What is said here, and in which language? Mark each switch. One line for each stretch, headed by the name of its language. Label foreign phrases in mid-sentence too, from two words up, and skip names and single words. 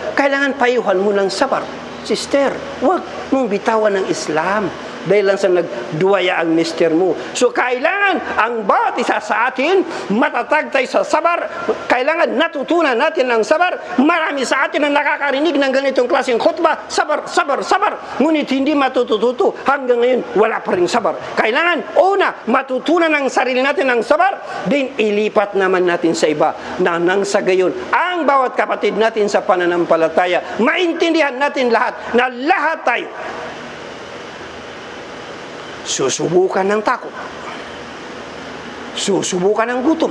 Filipino: Kailangan payuhan mo ng sabar. Sister, huwag mong bitawan ng Islam. dahil lang sa nagduwaya ang mister mo. So kailangan ang bawat isa sa atin matatag tayo sa sabar. Kailangan natutunan natin ang sabar. Marami sa atin ang nakakarinig ng ganitong klaseng khutbah, sabar, sabar, sabar. Ngunit hindi matututo. Hanggang ngayon, wala pa rin sabar. Kailangan, una, matutunan ang sarili natin ng sabar, din ilipat naman natin sa iba na nang sa gayon, ang bawat kapatid natin sa pananampalataya, maintindihan natin lahat na lahat tayo susubukan ng takot, susubukan ng gutom.